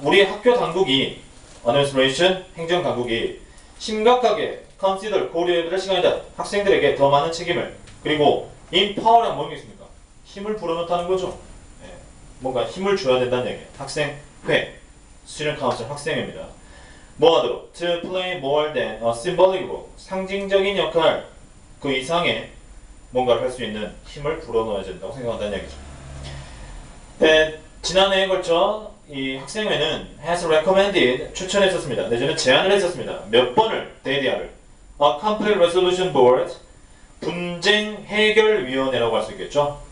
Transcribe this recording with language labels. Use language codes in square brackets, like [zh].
[ko] 우리 학교 당국이 administration, 행정 당국이 심각하게 consider, 고려해야 될 시간이다. 학생들에게 더 많은 책임을 그리고 empower란 뭐겠습니까? 힘을 불어넣다는 거죠. 뭔가 힘을 줘야 된다는 얘기예요. 학생회, student council, 학생회입니다. 뭐 하도록? [en] To play more than a symbolic role. [ko] 상징적인 역할 그 이상의 뭔가를 할 수 있는 힘을 불어넣어야 된다고 생각한다는 얘기죠. 지난해에 걸쳐 이 학생회는 [en] has recommended [ko] 추천했었습니다. 내지는 제안을 했었습니다. 몇 번을 대디아를 [en] a conflict resolution board [ko] 분쟁 해결 위원회라고 할 수 있겠죠.